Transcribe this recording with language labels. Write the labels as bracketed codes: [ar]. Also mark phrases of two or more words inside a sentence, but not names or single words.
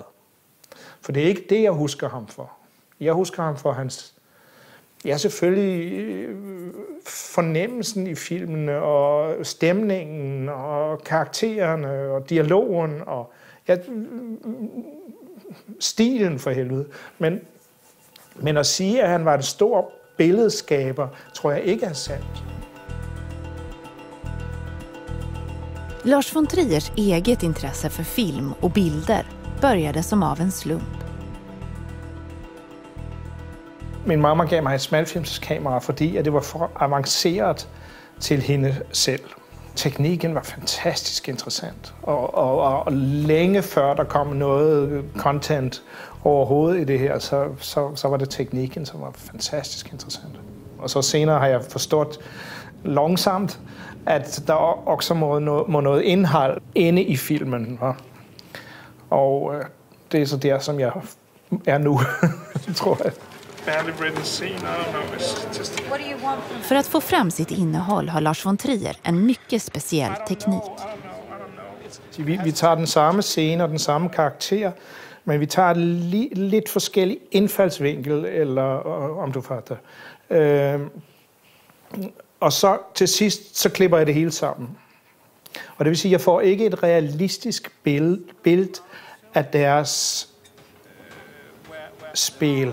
[da] For det er ikke det, jeg husker ham for. Jeg husker ham for hans, ja, selvfølgelig fornemmelsen i filmene, og stemningen, og karaktererne, og dialogen, og ja, stilen for helvede. Men at sige, at han var en stor billedskaber, tror jeg ikke er sandt. [sv] Lars von Triers eget intresse för film och bilder började som av en slump. [da] Min mamma gav mig et smalfilmskamera, fordi at det var for avanceret til hende selv. Teknikken var fantastisk interessant, og længe før der kom noget content overhovedet i det her, så var det teknikken, som var fantastisk interessant. Og så senere har jeg forstået langsomt, at der også må noget indhold inde i filmen. Og det er så der, som jeg er nu, tror jeg. [sv] För att få fram sitt innehåll har Lars von Trier en mycket speciell teknik. [da] Vi tager den samme scene og den samme karakter, men vi tager lidt forskellig indfaldsvinkel, eller om du fatter. Og så til sidst, så klipper jeg det hele sammen. Og det vil sige, at jeg får ikke et realistisk billede af deres spil.